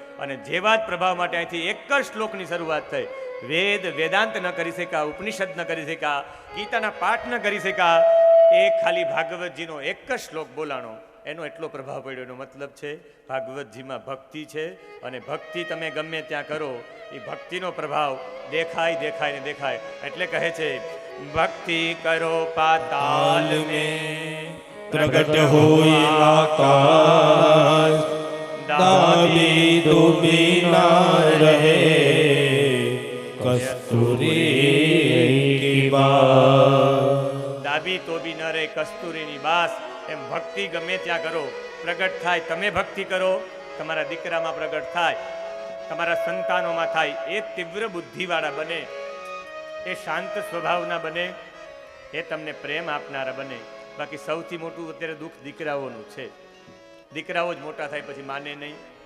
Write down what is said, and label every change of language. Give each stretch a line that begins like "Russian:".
Gujarati: અને જેવા જ પ્રભાવ માટે અહીંથી એક જ શ્લોકની શરૂઆત થઈ. વેદ વેદાંત ન કરી શક્યા, ઉપનિષદ ન કરી શક્યા, ગીતાના પાઠ ન કરી શક્યા, એ ખાલી ભાગવતજીનો એક જ શ્લોક બોલાણો, એનો એટલો પ્રભાવ પડ્યો. એનો મતલબ છે ભાગવતજીમાં ભક્તિ છે અને ભક્તિ તમે ગમે ત્યાં કરો એ ભક્તિનો પ્રભાવ દેખાય દેખાય ને દેખાય. એટલે કહે છે ભક્તિ કરો પાતાલ
Hindi: में प्रगट होय आकाश, दाबी डूबी ना रहे कस्तूरी की बात.
Gujarati: દાબી તો બી ન રહે કસ્તુરીની બાસ. એમ ભક્તિ ગમે ત્યાં કરો, પ્રગટ થાય. તમે ભક્તિ કરો, તમારા દીકરામાં પ્રગટ થાય, તમારા સંતાનોમાં થાય. એ તીવ્ર બુદ્ધિવાળા બને, એ શાંત સ્વભાવના બને, એ તમને પ્રેમ આપનારા બને. બાકી સૌથી મોટું અત્યારે દુઃખ દીકરાઓનું છે. દીકરાઓ જ મોટા થાય પછી માને નહીં.